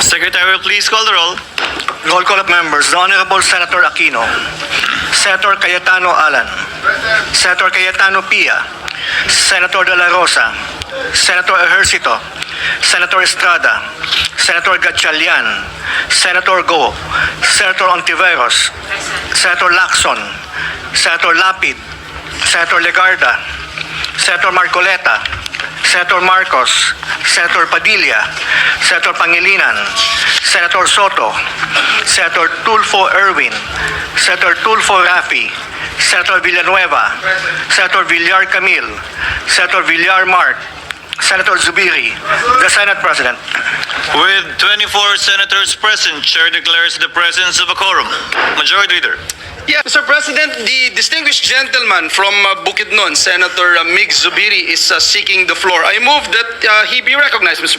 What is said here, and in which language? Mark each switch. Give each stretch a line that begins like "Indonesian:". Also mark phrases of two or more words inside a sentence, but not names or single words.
English: Secretary, please call the roll. Roll call of members. The Honorable Senator Aquino, Senator Cayetano Alan, Senator Cayetano Pia, Senator De La Rosa, Senator Ejercito, Senator Estrada, Senator Gatchalian, Senator Go, Senator Ontiveros, Senator Lacson, Senator Lapid, Senator Legarda, Senator Marcoleta, Senator Marcos, Senator Padilla, Senator Pangilinan, Senator Sotto, Senator Tulfo Erwin, Senator Tulfo Rafi, Senator Villanueva, Senator Villar Camil, Senator Villar Mark, Senator Zubiri, the Senate President. With 24 senators present, Chair declares the presence of a quorum. Majority Leader. Yeah, Mr. President, the distinguished gentleman from Bukidnon, Senator Mig Zubiri, is seeking the floor. I move that he be recognized, Mr.